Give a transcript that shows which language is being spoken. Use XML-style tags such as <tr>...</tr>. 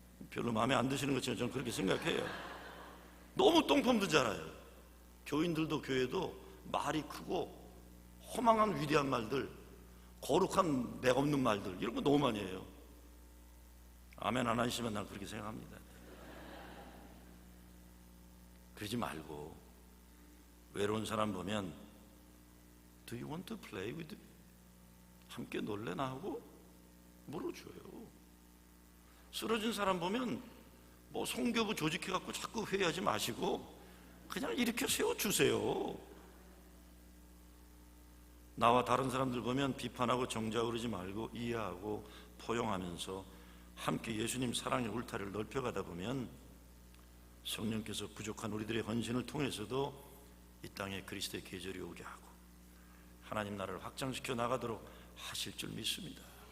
<ko>별로 마음에 안 드시는 것처럼 저는 그렇게 생각해요. 너무 똥폼드잖아요. 교인들도 교회도 말이 크고 허망한 위대한 말들, 거룩한 맥 없는 말들 이런 거 너무 많이 해요. 아멘 안 하시면 난 그렇게 생각합니다. 그러지 말고 외로운 사람 보면</ko> <en>Do you want to play with me?</en> <ko>함께 놀래나 하고 물어줘요. 쓰러진 사람 보면 뭐 성교부 조직해갖고 자꾸 회의하지 마시고 그냥 일으켜 세워주세요. 나와 다른 사람들 보면 비판하고 정죄하지 말고 이해하고 포용하면서 함께 예수님 사랑의 울타리를 넓혀가다 보면 성령께서 부족한 우리들의 헌신을 통해서도 이 땅에 그리스도의 계절이 오게 하고 하나님 나라를 확장시켜 나가도록 하실 줄 믿습니다.</ko>